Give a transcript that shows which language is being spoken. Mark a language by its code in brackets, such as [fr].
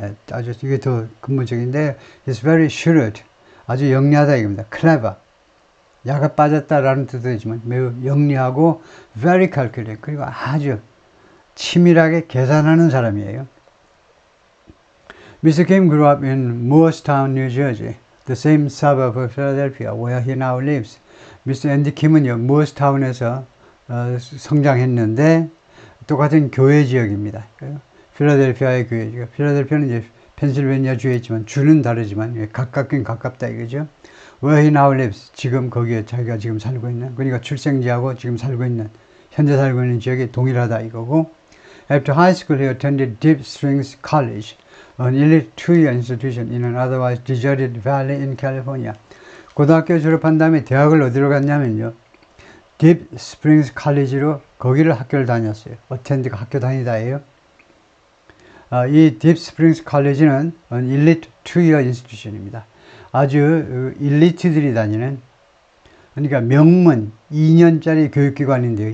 [ko] 아주 이게 더 근본적인데, [en] it's very shrewd, [ko] 아주 영리하다 이겁니다. clever, 야가 빠졌다라는 뜻도 있지만 매우 영리하고 [en] very calculating, [ko] 그리고 아주 치밀하게 계산하는 사람이에요. [en] Mr. Kim grew up in Moorestown, New Jersey, the same suburb of Philadelphia, where he now lives. Mr. [ko] 앤디 킴은요, 무어스타운에서 성장했는데 똑같은 교회 지역입니다. 필라델피아의 교회 지역. 필라델피아는 이제 펜실베니아 주에 있지만 주는 다르지만 가깝긴 가깝다 이거죠. [en] Where he now lives. [ko] 지금 거기에 자기가 지금 살고 있는, 그러니까 출생지하고 지금 살고 있는, 현재 살고 있는 지역이 동일하다 이거고. [en] After high school, he attended Deep Springs College, an elite two-year institution in an otherwise deserted valley in California. [ko] 고등학교 졸업한 다음에 대학을 어디로 갔냐면요, 딥 스프링스 칼리지로 거기를 학교를 다녔어요. 어텐드가 학교 다니다예요. 이 딥 스프링스 칼리지는 일리트 투이어 인스티튜션입니다. 아주 일리트들이 다니는, 그러니까 명문 2년짜리 교육기관인데요.